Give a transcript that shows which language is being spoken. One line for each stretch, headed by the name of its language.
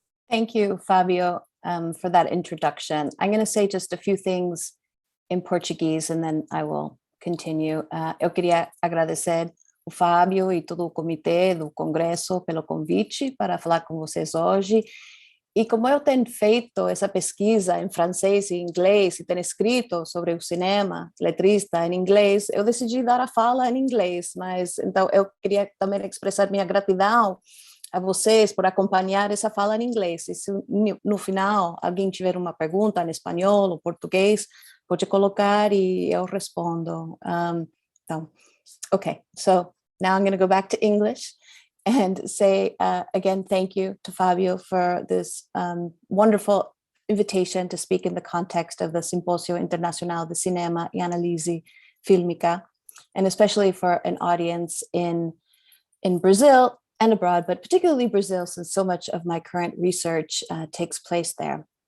English: Thank you, Fabio, for that introduction. I'm going to say just a few things in Portuguese, and then I will continue.
Portuguese: Eu queria agradecer o Fábio e todo o comitê do Congresso pelo convite para falar com vocês hoje. E como eu tenho feito essa pesquisa em francês e inglês, e tenho escrito sobre o cinema, letrista em inglês, eu decidi dar a fala em inglês, mas então eu queria também expressar minha gratidão a vocês por acompanhar essa fala em inglês. E se no final alguém tiver uma pergunta em espanhol ou português, pode colocar e eu respondo. Então,
English: okay, so now I'm going to go back to English and say again, thank you to Fabio for this wonderful invitation to speak in the context of the Simpósio Internacional de Cinema e Análise Fílmica, and especially for an audience in Brazil and abroad, but particularly Brazil, since so much of my current research takes place there.